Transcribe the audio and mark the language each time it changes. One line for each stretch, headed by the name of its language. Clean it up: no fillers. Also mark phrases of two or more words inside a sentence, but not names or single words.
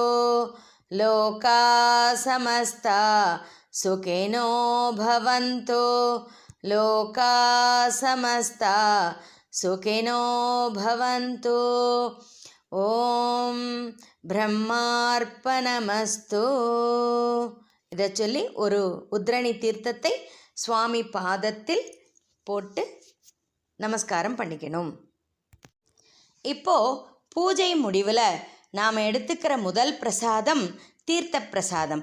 Sanskrit: लोकाः समस्ता सुखिनो भवन्तु. लोकाः समस्ता सुखिनो भवन्तु. ॐ ब्रह्मार्पणमस्तु.
Tamil: இதை சொல்லி ஒரு உத்ரணி தீர்த்தத்தை சுவாமி பாதத்தில் போட்டு நமஸ்காரம் பண்ணிக்கணும். இப்போது பூஜை முடிவில் நாம் எடுத்துக்கிற முதல் பிரசாதம் தீர்த்த பிரசாதம்.